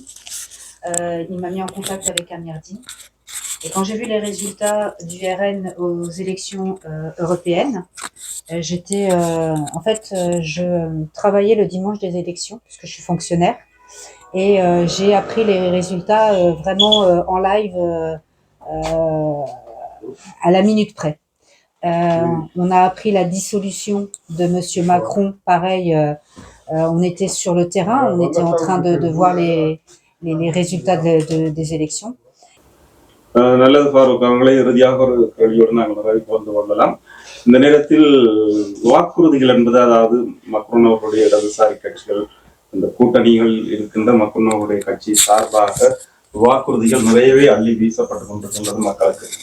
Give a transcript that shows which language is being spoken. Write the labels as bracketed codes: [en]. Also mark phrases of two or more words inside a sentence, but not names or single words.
[fr] Il m'a mis en contact avec Amirdine. Et quand j'ai vu les résultats du RN aux élections européennes, je travaillais le dimanche des élections, puisque je suis fonctionnaire, et j'ai appris les résultats vraiment en live à la minute près. On a appris la dissolution de Monsieur Macron, pareil, on était sur le terrain, on était en train de voir les résultats des élections. [ta] நல்லது ஃபாரூக் அவங்களே, இறுதியாக ஒரு கேள்வியோடு நாங்கள் நிறைவுக்கு வந்து கொள்ளலாம். இந்த நேரத்தில் வாக்குறுதிகள் என்பது, அதாவது மக்ரோன் அவர்களுடைய இடதுசாரி கட்சிகள், இந்த கூட்டணிகள் இருக்கின்ற மக்ரோன் அவருடைய கட்சி சார்பாக வாக்குறுதிகள் நிறையவே அள்ளி வீசப்பட்டு கொண்டிருக்கின்றது மக்களுக்கு.